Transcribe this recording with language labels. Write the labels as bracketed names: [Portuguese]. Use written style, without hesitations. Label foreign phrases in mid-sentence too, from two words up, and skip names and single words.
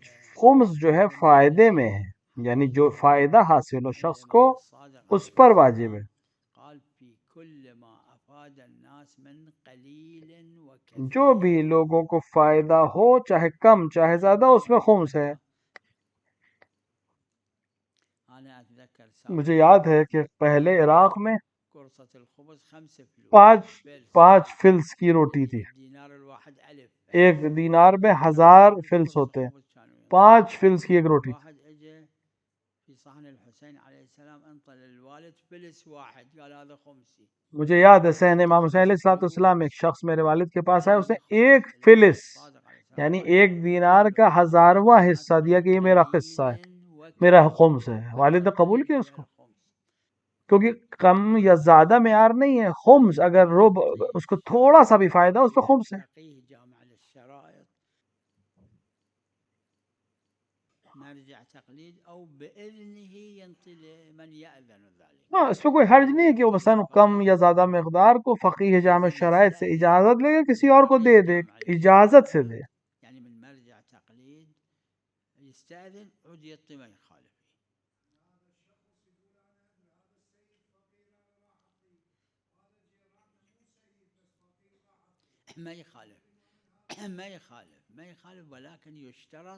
[Urdu] خمس جو ہے فائدے میں ہے, یعنی جو فائدہ حاصل ہو شخص کو اس پر واجب ہے. [Arabic] قال في كل ما أفاد الناس من قليل وكثير. [Urdu] جو بھی لوگوں کو فائدہ ہو چاہے کم چاہے زیادہ اس میں خمس ہے. [Arabic] أنا أتذكر [Urdu] مجھے یاد ہے کہ پہلے عراق میں [Arabic] قرصة الخبز 5 فلوس. [Urdu] پانچ فلس کی روٹی تھی. [Arabic] دينار الواحد 1000. [Urdu] ایک دینار میں 1000 فلس ہوتے ہیں, 5 فلس کی ایک روٹی. [Arabic] واحد اجى في صحن الحسين عليه السلام انطى للوالد فلس واحد قال هذا خمسي. [Urdu] مجھے یاد ہے صحن امام حسین [Arabic] علیہ السلام [Urdu] ایک شخص میرے والد کے پاس آیا, اس نے ایک فلس یعنی ایک دینار کا 1000واں حصہ دیا کہ یہ میرا حصہ ہے, میرا خمس ہے. والد نے قبول کیا اس کو, کیونکہ کم یا زیادہ معیار نہیں ہے. خمس اگر رب اس کو تھوڑا سا بھی فائدہ اس پہ خمس ہے. [Arabic] نرجع تقليد او باذنه ينطي لمن ياذن ذلك. [Urdu] ہاں اس پہ کوئی حرج نہیں ہے کہ وہ مثلا کم یا زیادہ مقدار کو فقیہ جامع شرائط سے اجازت لے گا کسی اور کو دے دے, اجازت سے دے. [Arabic] يعني من مرجع تقليد يستاذن عود يعطي ما يخالف ما يخالف ولكن يشترط